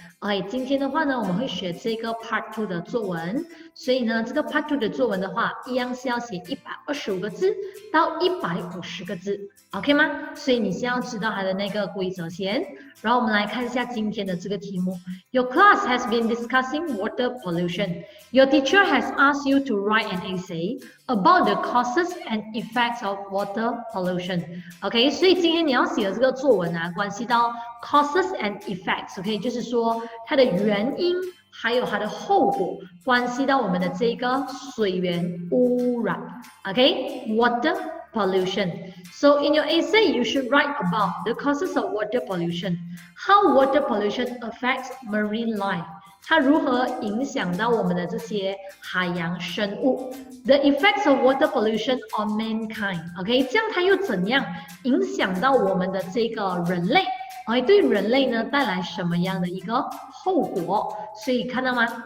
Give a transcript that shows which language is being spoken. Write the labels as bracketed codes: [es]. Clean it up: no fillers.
[zh] OK， 今天的话呢，我们会学这个 Part 2的作文。所以呢，这个 Part 2的作文的话，一样是要写125个字到150个字 ，OK 吗？所以你先要知道它的那个规则先。然后我们来看一下今天的这个题目。 [en] Your class has been discussing water pollution. Your teacher has asked you to write an essay about the causes and effects of water pollution. [zh] OK， 所以今天你要写的这个作文啊，关系到 causes and effects。OK， 就是说它的原因还有它的后果，关系到我们的这个水源污染。 [en] OK，water pollution. So in your essay, you should write about the causes of water pollution, how water pollution affects marine life. [zh] 它如何影响到我们的这些海洋生物 ？ [en] The effects of water pollution on mankind. [zh] 这样它又怎样影响到我们的这个人类？对人类呢带来什么样的一个后果？所以看到吗？